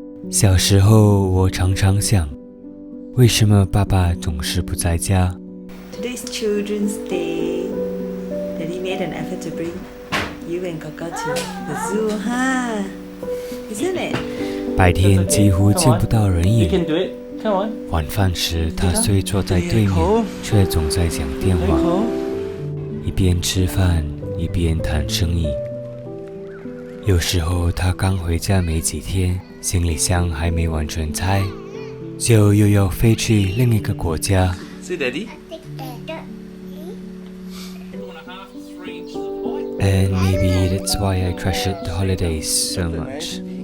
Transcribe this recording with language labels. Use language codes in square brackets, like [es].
[zh] 小时候，我常常想，为什么爸爸总是不在家？ [en] Today's Children's Day. Daddy made an effort to bring you and Kaka to the zoo, huh? Isn't it? [zh] 白天几乎见不到人 [en] You [zh] 影， [en] can do it. Come on. [zh] 晚饭时他虽坐在对面，却总在讲电话， [en] Cool. [zh] 一边吃饭一边谈生意。有时候他刚回家没几天，行李箱还没完全拆，就又要飞去另一个国家。 [en] See, Daddy. And maybe that's why I treasured the holidays so much.